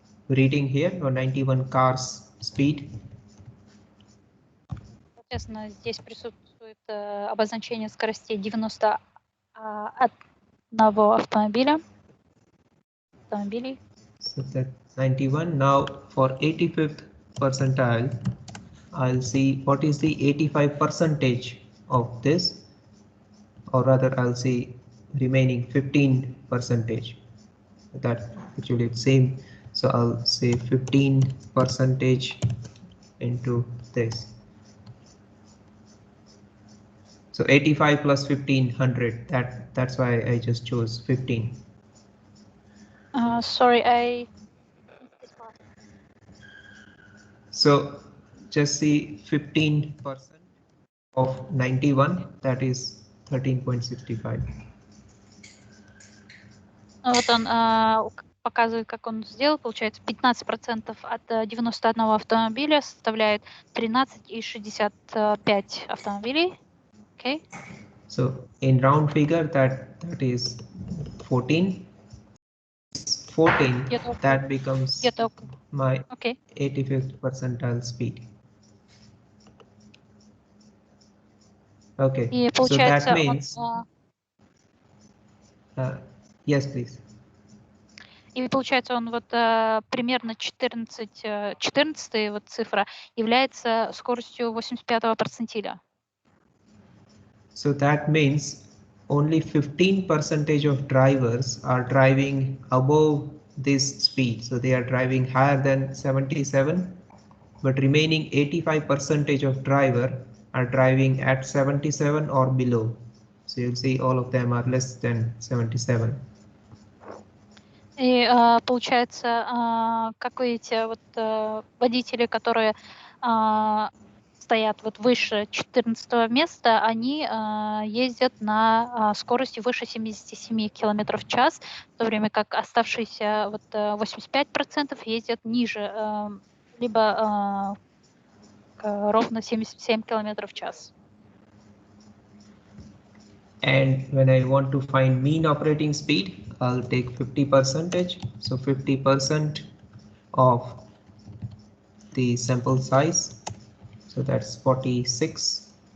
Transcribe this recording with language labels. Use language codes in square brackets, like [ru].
[en] reading here, or 91 cars speed. [ru] Соответственно, здесь присутствует обозначение скоростей 91 автомобилей. [en] So that 91. Now for 85th percentile, I'll see what is the 85% of this, or rather I'll see remaining 15%. That actually it's same. So I'll say 15% into this. So 85 plus 1500. That's why I just chose 15. Sorry, So just see 15% of 91. That is 13.65. [ru] Вот он показывает, как он сделал. Получается, 15% от 91 автомобиля составляет 13,65 автомобилей. [en] Okay. So in round figure, that is 14. 14. That becomes my 85th percentile speed. Okay. [ru] И [en] So that [ru] получается, [en] means. Yes, please. [ru] И получается, он вот примерно 14 вот цифра является скоростью 85-го перцентиля. [en] So that means only 15% of drivers are driving above this speed. So they are driving higher than 77, but remaining 85% of driver are driving at 77 or below. So you'll see all of them are less than 77. [ru] И получается, как вы видите, вот водители, которые стоят вот выше 14 места, они ездят на скорости выше 77 км в час, в то время как оставшиеся вот 85% ездят ниже, либо ровно 77 км в час. [en] And when I want to find mean operating speed, I'll take 50%. So 50% of the sample size. So that's 46.